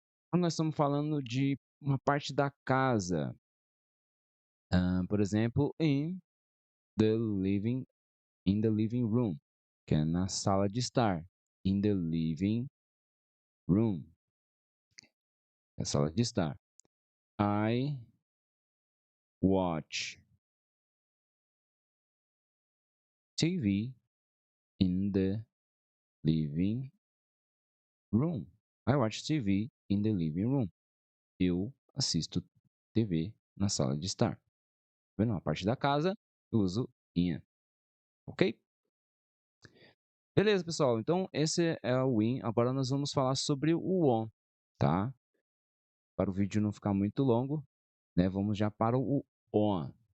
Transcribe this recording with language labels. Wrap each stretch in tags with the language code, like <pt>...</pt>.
<pt>Quando nós estamos falando de uma parte da casa, por exemplo,</pt> <en>in the living room,</en> <pt>que é na sala de estar.</pt> <en>In the living room,</en> <pt>é a sala de estar.</pt> <en>I watch TV in the living room. I watch TV in the living room.</en> <pt>Eu assisto TV na sala de estar. Vendo a parte da casa, eu uso in. Ok? Beleza, pessoal. Então, esse é o in. Agora nós vamos falar sobre o on, tá? Para o vídeo não ficar muito longo, né? Vamos já para o on.</pt>